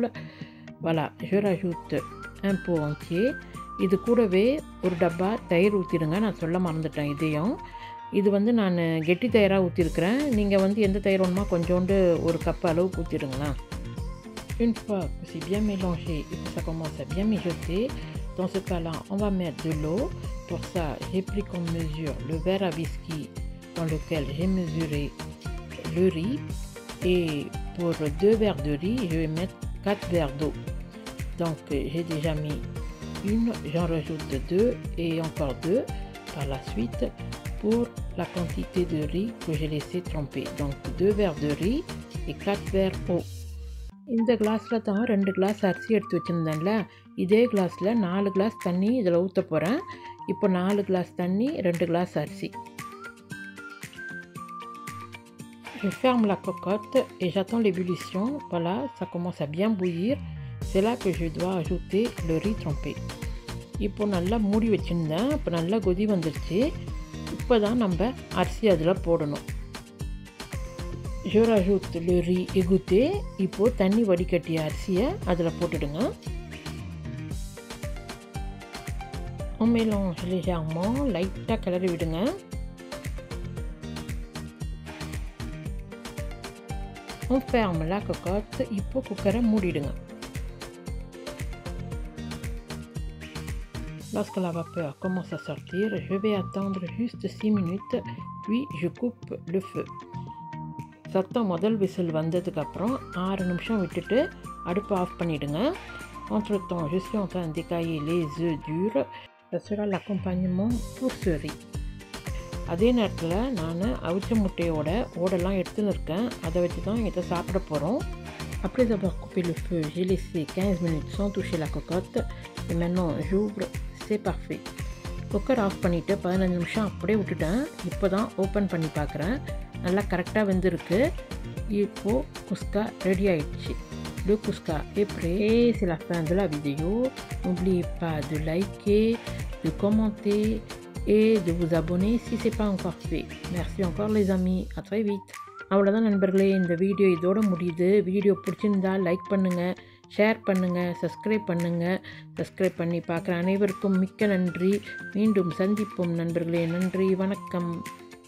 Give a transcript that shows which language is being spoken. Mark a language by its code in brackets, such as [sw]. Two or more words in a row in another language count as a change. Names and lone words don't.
[fr] Voilà, je rajoute un pot entier. [ta] இது கூடவே ஒரு டப்பா தயிர் ஊற்றிடுங்க. நான் சொல்ல மறந்துட்டேன் இதையும். இது நான் கெட்டி தயிராக ஊற்றிருக்கிறேன். நீங்கள் எந்த தயிர் வேணுமா கொஞ்சோண்டு ஒரு கப் அளவுக்கு ஊற்றிடுங்களா. [fr] Une fois que c'est bien mélangé et que ça commence à bien mijoter, dans ce cas-là, on va mettre de l'eau. Pour ça, j'ai pris comme mesure le verre à whisky dans lequel j'ai mesuré le riz. Et pour 2 verres de riz, je vais mettre 4 verres d'eau. Donc, j'ai déjà mis une, j'en rajoute 2 et encore 2 par la suite pour la quantité de riz que j'ai laissé tremper. Donc 2 verres de riz et 4 verres d'eau. [ta] இந்த கிளாஸில் தான் 2 கிளாஸ் அரிசி எடுத்து வச்சுருந்தேன்ல, இதே கிளாஸில் 4 கிளாஸ் தண்ணி இதில் ஊற்ற போகிறேன். இப்போ 4 கிளாஸ் தண்ணி, 2 கிளாஸ் அரிசி. [fr] Je ferme la cocotte et j'attends l'ébullition. Voilà, ça commence à bien bouillir. C'est là que je dois ajouter le riz trempé. [ta] இப்போ நல்லா மூடி வச்சுருந்தேன். இப்போ நல்லா கொதி வந்துருச்சு. இப்போ தான் நம்ம அரிசி அதில் போடணும். [fr] Je rajoute le riz égoutté. [ta] இப்போது தண்ணி வடிகட்டிய அரிசியை அதில் போட்டுடுங்க. [fr] On mélange légèrement, [ta] லைட்டாக கிளறி விடுங்க. [fr] On ferme la cocotte. [ta] இப்போ குக்கரை மூடிடுங்க. [fr] Lorsque la vapeur commence à sortir, je vais attendre juste 6 minutes, puis je coupe le feu. [ta] சத்தம் முதல் விசில் வந்ததுக்கப்புறம் 6 நிமிஷம் விட்டுட்டு அடுப்பை ஆஃப் பண்ணிவிடுங்க. [fr] Entre-temps, je suis en train d'écailler les œufs durs. Ça sera l'accompagnement pour ce riz. [ta] அதே நேரத்தில் நான் அவிச்ச முட்டையோட ஓடெல்லாம் எடுத்துன்னு இருக்கேன். அதை வச்சு தான் இதை சாப்பிட போகிறோம். [fr] Après avoir coupé le feu, j'ai laissé 15 minutes sans toucher la cocotte. Et maintenant, j'ouvre. C'est parfait. [ta] குக்கர் ஆஃப் பண்ணிவிட்டு 15 நிமிஷம் அப்படியே விட்டுட்டேன். இப்போ தான் ஓப்பன் பண்ணி பார்க்குறேன். நல்லா கரெக்டாக வெந்திருக்கு. இப்போது குஸ்கா ரெடி ஆயிடுச்சு. [fr] Le Cusca est prêt. Et c'est la fin de la vidéo. N'oubliez pas de liker, de commenter et de vous abonner si ce n'est pas encore fait. Merci encore les amis. À très vite. [ta] அவ்வளோதான் நண்பர்களே, இந்த வீடியோ இதோட முடியுது. வீடியோ பிடிச்சிருந்தா லைக் பண்ணுங்கள், ஷேர் பண்ணுங்கள், சப்ஸ்கிரைப் பண்ணுங்கள். சப்ஸ்கிரைப் பண்ணி பார்க்குற அனைவருக்கும் மிக்க நன்றி. மீண்டும் சந்திப்போம் நண்பர்களே. நன்றி, வணக்கம்.